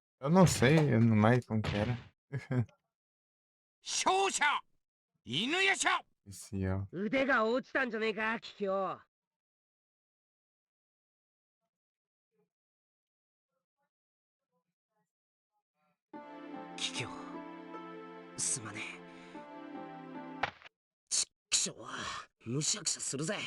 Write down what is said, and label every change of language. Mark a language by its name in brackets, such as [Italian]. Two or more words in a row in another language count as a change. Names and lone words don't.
[Portuguese] não sei, eu não mais como que era. [Japanese] 勝者犬夜叉。 [Portuguese] Esse ó. [Japanese] 腕が落ちたんじゃねえか、キキョウ。キキョウ、すまねえ。ちっくしょう、むしゃくしゃするぜ。